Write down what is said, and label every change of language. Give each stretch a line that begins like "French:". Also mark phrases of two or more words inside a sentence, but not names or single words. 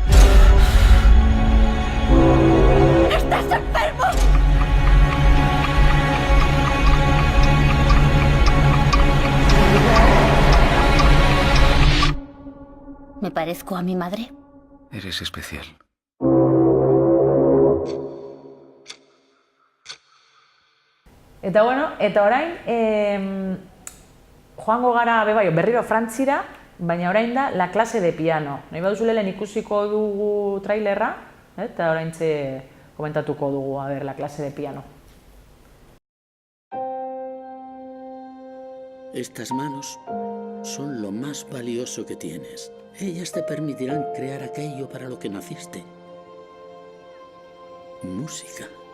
Spanish: ¡Estás enfermo! ¿Me parezco a mi madre? Eres especial.
Basque: Eta bueno, eta orain, joango gara berriro Frantzira, baina orain da La clase de piano. Nahi baduzu lehen ikusiko dugu trailerra, eta oraintxe komentatuko dugu,
Spanish: La clase de piano. Estas manos son lo más valioso que tienes. Ellas te permitirán crear aquello para lo que naciste. Música.